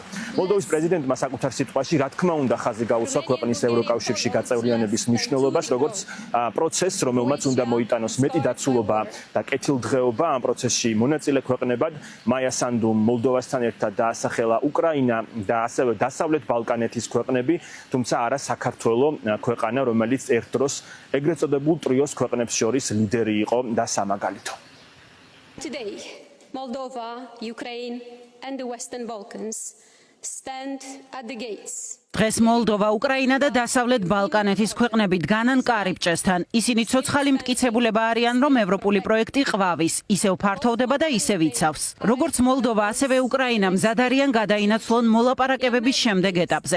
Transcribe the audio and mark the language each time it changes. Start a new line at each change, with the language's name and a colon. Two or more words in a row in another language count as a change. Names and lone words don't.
Georgian: მოლდოვის პრეზიდენტმა საკუთარ სიტყვაში რა თქმა უნდა ხაზი გაუსვა ქვეყნის ევროკავშირში გაწევრიანების მნიშვნელობას, როგორც პროცესს, რომელმაც უნდა მოიტანოს მეტი დაცულობა და კეთილდღეობა ამ პროცესში მონაწილე ქვეყნებად. მაია სანდუმ მოლდოვასთან ერთად დაასახელა უკრაინა და ასევე დასავლეთ ბალკანეთის ქვეყნები, თუმცა არა საქართველო, ქვეყანა, რომელიც ერთ დროს ეგრეთ წოდებულ ტრიოს ქვეყნებს შორის ლიდერი იყო და სამაგალითო.
English: Today, Moldova, Ukraine and the Western Balkans stand at the gates.
Georgian: დღეს მოლდოვა, უკრაინა და დასავლეთ ბალკანეთის ქვეყნები დგანან კარიბჭესთან. ისინი ცოცხალი მტკიცებულება არიან, რომ ევროპული პროექტი ყვავის, ისევ ფართოვდება და ისევ იცავს. როგორც მოლდოვა, ასევე უკრაინა მზად არიან გადაინაცვლონ მოლაპარაკებების შემდეგ ეტაპზე.